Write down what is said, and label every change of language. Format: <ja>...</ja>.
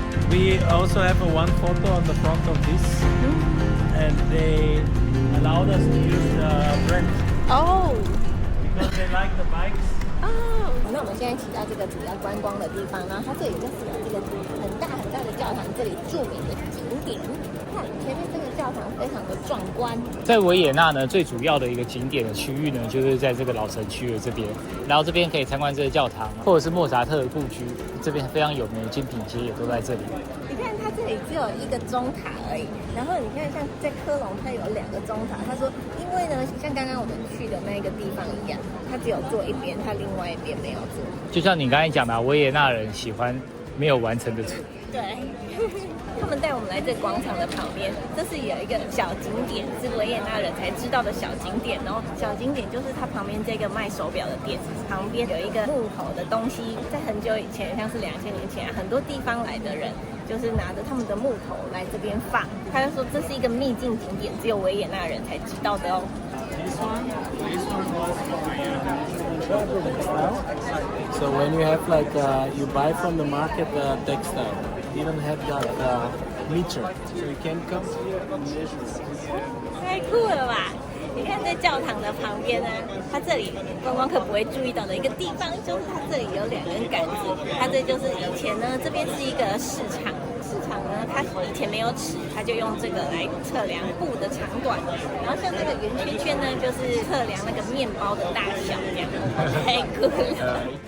<en>We also have one photo on the front of this, and they allowed us to use the brand 哦 because they like the bikes.</en> <zh>哦，那我们现在骑到这个主要观光的地方，然后它这里就是有这个很大很大的教堂，这里著名的景点。看前面这个教堂非常的壮观。在维也纳呢，最主要的一个景点的区域呢，就是在这个老城区的这边。然后这边可以参观这个教堂，或者是莫扎特的故居，这边非常有名的精品街也都在这里。你看它这里只有一个钟塔而已，然后你看像在科隆它有2个钟塔，他说因为呢像刚刚我们去的那个地方一样，它只有做一边，它另外一边没有做。就像你刚才讲的，维也纳人喜欢没有完成的。对，他们带我们来这广场的旁边，这是有一个小景点，是维也纳人才知道的小景点哦。小景点就是它旁边这个卖手表的店，旁边有一个木头的东西，在很久以前，像是2000年前，很多地方来的人就是拿着他们的木头来这边放。他就说这是一个秘境景点，只有维也纳人才知道的哦。</zh> <en>So when you have like you buy from the market textile, you don't have that meter, so you can come here and measure.</en> <zh>太酷了吧！你看在教堂的旁边呢，它这里观光客不会注意到的一个地方，就是它这里有2根杆子。它这就是以前呢，这边是一个市场。市场呢，它以前没有尺，它就用这个来测量布的长短。然后像这个圆圈圈呢，就是测量那个面包的大小，这样太酷了。</zh>